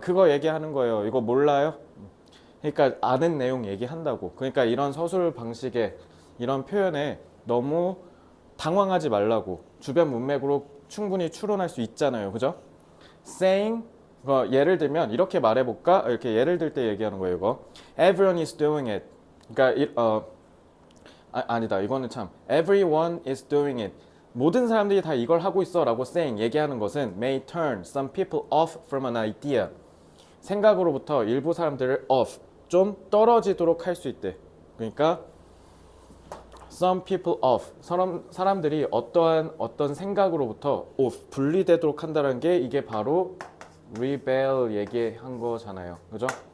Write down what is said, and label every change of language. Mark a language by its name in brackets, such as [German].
[Korean] 그거 얘기하는 거예요. 이거 몰라요? 그러니까 아는 내용 얘기한다고. 그러니까 이런 서술 방식에, 이런 표현에 너무 당황하지 말라고. 주변 문맥으로 충분히 추론할 수 있잖아요. 그죠? saying, 예를 들면 이렇게 말해볼까? 이렇게 예를 들 때 얘기하는 거예요. 이거 [English] everyone is doing it. [Korean] 그러니까 아니다. 이거는 참 [English] everyone is doing it. [Korean] 모든 사람들이 다 이걸 하고 있어 라고 saying, 얘기하는 것은 [English] may turn some people off from an idea. [Korean] 생각으로부터 일부 사람들을 off, 좀 떨어지도록 할 수 있대. 그러니까 [English] some people off, [Korean] 사람들이 어떤 생각으로부터 off, 분리되도록 한다는 게, 이게 바로 rebel 얘기한 거잖아요. 그죠?